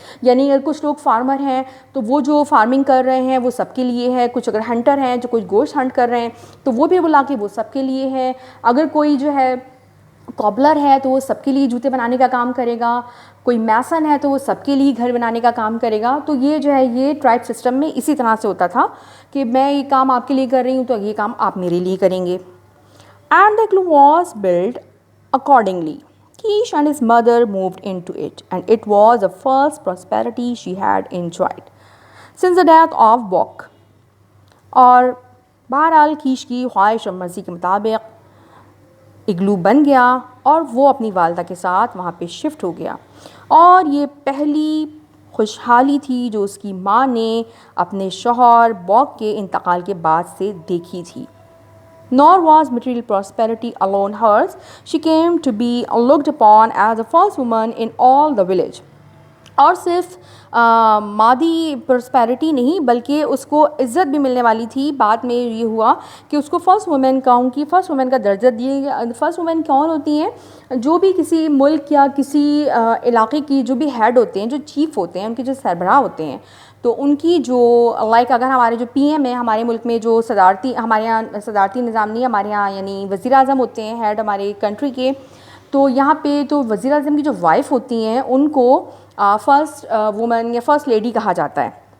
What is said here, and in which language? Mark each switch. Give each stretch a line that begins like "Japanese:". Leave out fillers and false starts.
Urdu: یعنی اگر کچھ لوگ فارمر ہیں تو وہ جو فارمنگ کر رہے ہیں وہ سب کے لیے ہے, کچھ اگر ہنٹر ہیں جو کچھ گوشت ہنٹ کر رہے ہیں تو وہ بھی بلا کے وہ سب کے لیے ہے, اگر کوئی جو ہے کابلر ہے تو وہ سب کے لیے جوتے بنانے کا کام کرے گا, کوئی میسن ہے تو وہ سب کے لیے گھر بنانے کا کام کرے گا. تو یہ جو ہے یہ ٹرائب سسٹم میں اسی طرح سے ہوتا تھا کہ میں یہ کام آپ کے لیے کر رہی ہوں تو یہ کام آپ میرے لیے کریں گے.
English: And the igloo was built accordingly. Kish and his mother moved into it, and it was the first prosperity she had enjoyed since the death of Bok.
Urdu: اور بہرحال کیش کی خواہش اور مرضی کے مطابق اگلو بن گیا اور وہ اپنی والدہ کے ساتھ وہاں پہ شفٹ ہو گیا, اور یہ پہلی خوشحالی تھی جو اس کی ماں نے اپنے شوہر بوک کے انتقال کے بعد سے دیکھی تھی.
English: Nor was material prosperity alone hers. She came to be looked upon as the first woman in all the village.
Urdu: اور صرف مادی پراسپیرٹی نہیں بلکہ اس کو عزت بھی ملنے والی تھی. بعد میں یہ ہوا کہ اس کو فرسٹ وومن گاؤں کی فرسٹ وومن کا درجہ دیا گیا. فرسٹ وومن کون ہوتی ہیں؟ جو بھی کسی ملک یا کسی علاقے کی جو بھی ہیڈ ہوتے ہیں, جو چیف ہوتے ہیں, ان کے جو سربراہ ہوتے ہیں, تو ان کی جو لائک اگر ہمارے جو پی ایم ہے ہمارے ملک میں, جو صدارتی, ہمارے یہاں صدارتی نظام نہیں, ہمارے یہاں یعنی وزیر اعظم ہوتے ہیں ہیڈ ہمارے کنٹری کے, تو یہاں پہ تو وزیر اعظم کی جو وائف ہوتی ہیں ان کو فرسٹ وومن یا فرسٹ لیڈی کہا جاتا ہے.